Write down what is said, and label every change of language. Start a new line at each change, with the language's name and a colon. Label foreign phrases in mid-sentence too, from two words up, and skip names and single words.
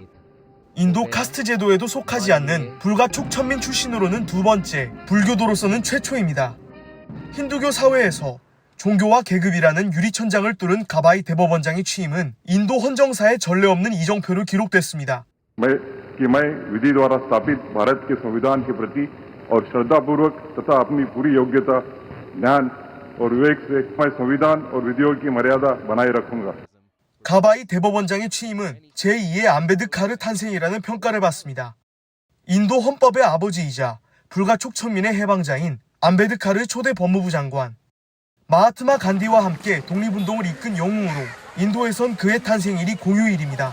Korean: 인도 카스트 제도에도 속하지 않는 불가촉 천민 출신으로는 두 번째, 불교도로서는 최초입니다. 힌두교 사회에서 종교와 계급이라는 유리천장을 뚫은 가바이 대법원장의 취임은 인도 헌정사의 전례 없는 이정표로 기록됐습니다.
Hindi: विधि द्वारा स्थापित भारत के संविधान के प्रति और श्रद्धापूर्वक तथा अपनी पूरी योग्यता, ज्ञान और विवेक से मैं संविधान और विधियों की मर्यादा बनाए रखूंगा.
Korean: 가바이 대법원장의 취임은 제2의 암베드카르 탄생이라는 평가를 받습니다. 인도 헌법의 아버지이자 불가촉 천민의 해방자인 암베드카르 초대 법무부 장관. 마하트마 간디와 함께 독립운동을 이끈 영웅으로 인도에선 그의 탄생일이 공휴일입니다.